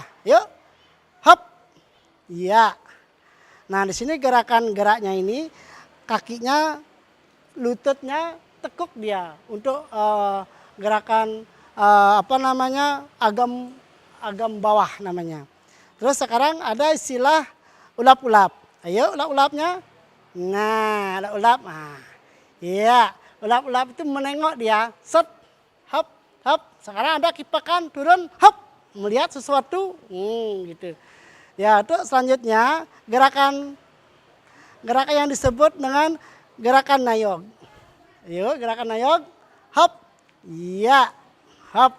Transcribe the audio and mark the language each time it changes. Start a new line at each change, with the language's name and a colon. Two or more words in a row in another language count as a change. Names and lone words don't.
Indonesian: Yuk, hop, ya. Nah di sini gerakan geraknya ini kakinya, lututnya tekuk dia untuk gerakan agam bawah namanya. Terus sekarang ada istilah ulap-ulap. Ayo ulap-ulapnya. Nah, ulap-ulap. Iya, ulap-ulap itu menengok dia. Set, hop, hop. Sekarang ada kipakan turun, hop. Melihat sesuatu, gitu. Ya, itu selanjutnya gerakan yang disebut dengan gerakan nayog. Ayo, gerakan nayog. Hop. Iya. Hop.